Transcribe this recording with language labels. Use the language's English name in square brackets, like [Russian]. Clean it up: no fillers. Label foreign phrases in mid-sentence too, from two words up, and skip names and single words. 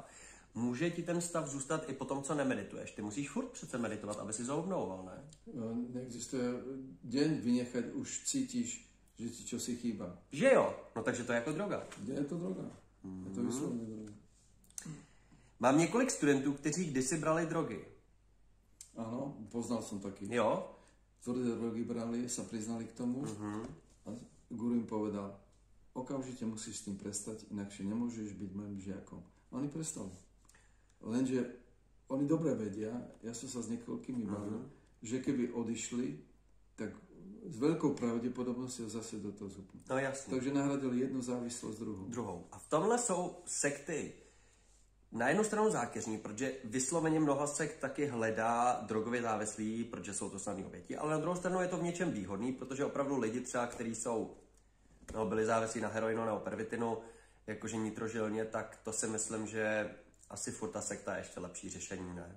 [Czech] Může ti ten stav zůstat i po tom, co nemedituješ. Ty musíš furt přece meditovat, aby si ho obnovoval, ne? [Slovak] Neexistuje deň vynechať, už cítíš, že ti čosi chýba. [Czech] Že jo? No takže to je jako droga. Je to droga. Je to vyslovně droga. Mám několik studentů, kteří kdysi brali drogy. [Slovak] Áno, poznal som taký. [Czech] Jo? [Slovak] Tvrdé drogy brali, sa priznali k tomu a guru im povedal, okamžite musíš s tým prestať, inakšie nemôžeš byť mojim žiakom. A oni prestali. Lenže oni dobre vedia, ja som sa s niekoľkými bavil, že keby odišli, tak s veľkou pravdepodobnosťou zase do toho zúpnu. [Czech] No jasně. Takže nahradili jednu závislost druhou. A v tomhle jsou sekty na jednu stranu zákeřní, protože vysloveně mnoho sekt taky hledá drogově závislí, protože jsou to snadné oběti, ale na druhou stranu je to v něčem výhodný, protože opravdu lidi třeba, kteří jsou, byli závislí na heroinu nebo pervitinu, jakože nitrožilně, tak to si myslím, že asi furt ta sekta je ještě lepší řešení, ne?